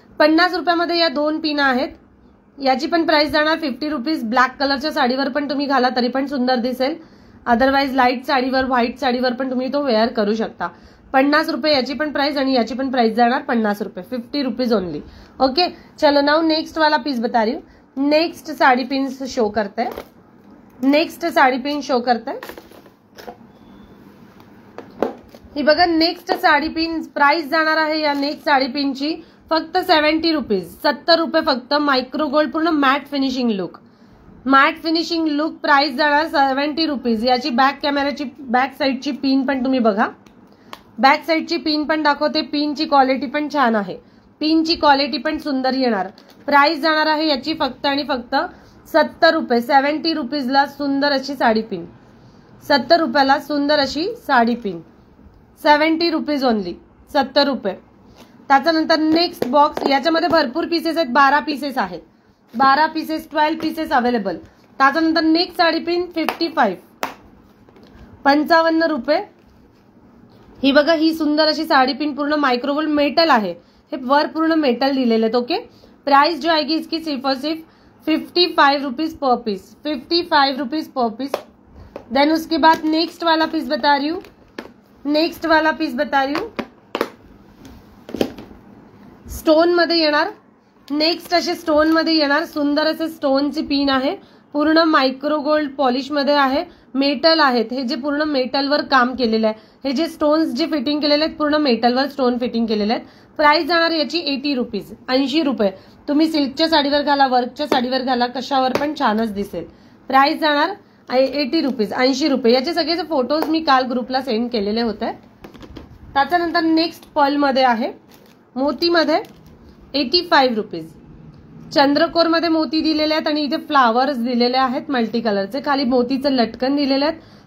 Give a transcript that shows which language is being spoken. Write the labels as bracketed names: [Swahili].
[Marathi] 50 रुपयामध्ये या 2 पिन आहेत. याची पण प्राइस जाणार 50 रुपीज. ब्लॅक कलरच्या साडीवर पण तुम्ही घाला तरी पण सुंदर दिसेल. अदरवाइज लाईट साडीवर, व्हाईट साडीवर पण तुम्ही तो वेअर करू शकता. 50 रुपये याची पण प्राइस आणि याची पण प्राइस जाणार 50 रुपये, 50 रुपीज ओनली। [Hindi] ओके चलो नाउ नेक्स्ट वाला पीस बता रही हूँ। नेक्स्ट साड़ी पिन शो करते हैं, नेक्स्ट साड़ी पिन शो करते हैं। [Marathi] ही बघा नेक्स्ट साडी पिन प्राइस जाणार आहे या नेक्स्ट साडी पिनची फक्त 70 रुपीज, 70 रुपये फक्त। मायक्रो गोल्ड पूर्ण mat finishing look, mat finishing look price जाणार 70 रुपीज। याची बॅक कॅमेराची बॅक साईडची पिन पण तुम्ही बघा, बॅक साईडची पिन पण दाखवते। पिनची क्वालिटी पण छान आहे, पिनची क्वालिटी पण सुंदर येणार। प्राइस जाणार आहे याची फक्त आणि फक्त 70 रुपये, 70 रुपीजला सुंदर अशी साडी पिन, 70 रुपयाला सुंदर अशी साडी पिन, 70 रुपीज ओनली, 70 रुपये। त्याच्यानंतर नेक्स्ट बॉक्स, याच्यामध्ये भरपूर पीसेस आहेत, 12 पीसेस आहेत, 12 पीसेस 12 पीसेस अवेलेबल। त्याच्यानंतर नेक्स्ट साडी पिन 55, 55 रुपये। ही बघा ही सुंदर अशी साडी पिन पूर्ण मायक्रोगोल्ड मेटल आहे, हे वर पूर्ण मेटल दिलेले आहेत। [Hindi] ओके प्राइस जो आएगी इसकी सिर्फ और सिर्फ 55 rupees per piece, 55 rupees per piece. Then उसके बाद नेक्स्ट वाला पीस बता रही हूँ, नेक्स्ट वाला पीस बता रही हूँ, [Marathi] स्टोन मध्ये येणार। नेक्स्ट असे स्टोन मध्ये येणार, सुंदर असे स्टोनची पिन आहे, पूर्ण मायक्रो गोल्ड पॉलिश मध्ये आहे, मेटल आहेत। हे जे पूर्ण मेटलवर काम केलेलं आहे, हे जे स्टोन्स जे फिटिंग केलेले आहेत पूर्ण मेटलवर स्टोन फिटिंग केलेले आहेत। प्राइस जाणार याची 80 रुपीज, 80 रुपये। तुम्ही सिल्कच्या साडीवर घाला, वर्कच्या साडीवर घाला, कशावर पण छानच दिसेल। प्राइस जाणार 80 रुपीज, 80 रुपये। याचे सगळे फोटोज मी काल ग्रुपला सेंड केलेले होते। त्याच्यानंतर नेक्स्ट पर्ल मध्ये आहे, मोती मध्ये 85 रुपीज। चंद्रकोर मध्ये मोती दिलेले आहेत आणि इथे फ्लावर्स दिलेले आहेत मल्टी कलरचे, खाली मोतीचं लटकन दिलेले आहेत।